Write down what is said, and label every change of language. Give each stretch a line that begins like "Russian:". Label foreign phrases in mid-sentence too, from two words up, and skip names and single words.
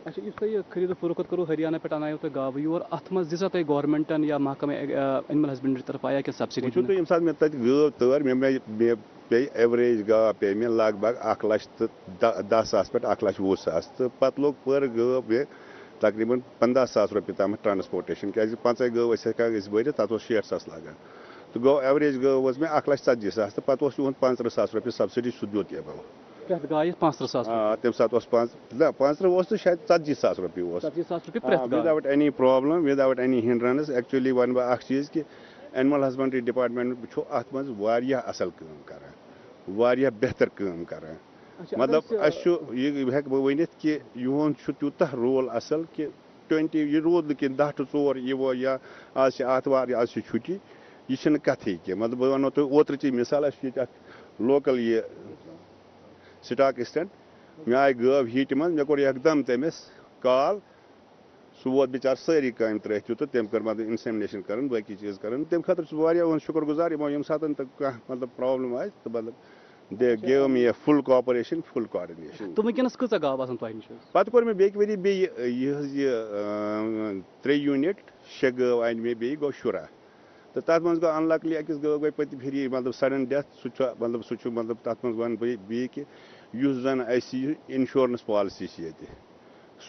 Kashmiri: اچھا اس تھی خرید و فروخت کرو ہریانہ پہ انایو تہ گاو یور ات مز دژا تہ گورنمنٹن یا محکمہ
English: animal husbandry
Kashmiri: طرف آیا کہ سبسڈی تو یم سات مے تت گاو تر مے پے ایوریج گاو پے مے لگ بھگ 1,10,000 پہ 1,20,000 تو پتہ لوگ پر گاو پہ تقریباً 15,000 روپیہ تام ٹرانسپورٹیشن کیازِ 5 گاو ہیکان بھرت تک 60,000 لگان تو گو ایوریج گاو مے 1,40,000 تو پتہ 15,000 روپیہ سبسڈی سہ دیت یہ پرٛٮ۪تھ گایہِ 35,000 تَمہِ ساتہٕ اوس 35 اوس تہٕ شاید 40,000 رۄپیہِ اوس 40,000 رۄپیہِ پرٛٮ۪تھ گاے
English: without any problem without any hindrance actually
Kashmiri: وَنہٕ بہٕ اکھ چیٖز کہِ
English: animal husbandry department
Kashmiri: چھُ اَتھ منٛز واریاہ اَصٕل کٲم کران واریاہ بہتر کٲم کران مطلب اَسہِ چھُ یہِ ہٮ۪کہٕ بہٕ ؤنِتھ کہِ یِہُنٛد چھُ تیوٗتاہ رول اَصٕل کہِ 20 یہِ روٗد نہٕ کینٛہہ 10 to 4 یِوو یا آز چھِ آتھوار آز چھِ چھُٹی یہِ چھِنہٕ کَتھٕے کینٛہہ مطلب بہٕ وَنو تۄہہِ اوترٕچی مِثال اَسہِ چھُ ییٚتہِ اکھ لوکل یہِ
English: stock extent
Kashmiri: مےٚ آیہِ گٲو ہیٖٹہِ منٛز مےٚ کوٚر یکدم تٔمِس کال سُہ ووت بِچار سٲری کامہِ ترٛٲیِتھ تہٕ تٔمۍ کٔر مطلب اِنسیمنیشن کَرٕنۍ باقٕے چیٖز کَرٕنۍ تَمہِ خٲطرٕ چھُس بہٕ واریاہ یِہُنٛد شُکُر گُزار یِمو ییٚمہِ ساتہٕ تہِ کانٛہہ مطلب پرابلِم آسہِ تہٕ مطلب
English: they gave me a full cooperation full coordination
Kashmiri: تہٕ وٕنکیٚنس کۭژاہ گاو آسان تۄہہِ نِش پَتہٕ کوٚر مےٚ بیٚکہِ ؤری بیٚیہِ یِہٕنٛز یہِ 3 یوٗنِٹ 6 گٲو اَنہِ مےٚ بیٚیہِ گوٚو شُراہ تہٕ تَتھ منٛز گوٚو اَنلَکلی أکِس گٲو گٔے پٔتمہِ پھِرِ مطلب
English: sudden death
Kashmiri: سُہ چھُ مطلب تَتھ منٛز وَنہٕ بہٕ بیٚیہِ کہِ یُس زَن اَسہِ یہِ
English: insurance policy
Kashmiri: چھِ ییٚتہِ سُہ